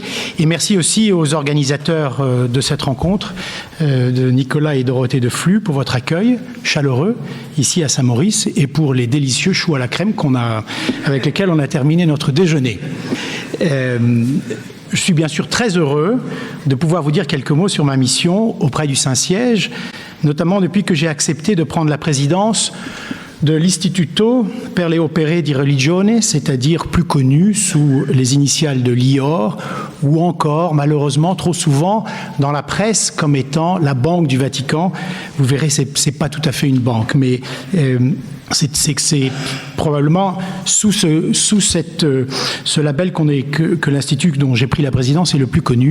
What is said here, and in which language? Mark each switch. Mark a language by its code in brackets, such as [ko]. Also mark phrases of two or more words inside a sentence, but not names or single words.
[fr] Et merci aussi aux organisateurs de cette rencontre, de Nicolas et Dorothée de Flux, pour votre accueil chaleureux ici à Saint-Maurice et pour les délicieux choux à la crème avec lesquels on a terminé notre déjeuner. Je suis bien sûr très heureux de pouvoir vous dire quelques mots sur ma mission auprès du Saint-Siège, notamment depuis que j'ai accepté de prendre la présidence de l'Istituto per le Opere di Religione, c'est-à-dire plus connu sous les initiales de l'IOR, ou encore, malheureusement, trop souvent dans la presse comme étant la Banque du Vatican. Vous verrez, c'est pas tout à fait une banque, mais c'est probablement sous ce label que l'Institut dont j'ai pris la présidence est le plus connu.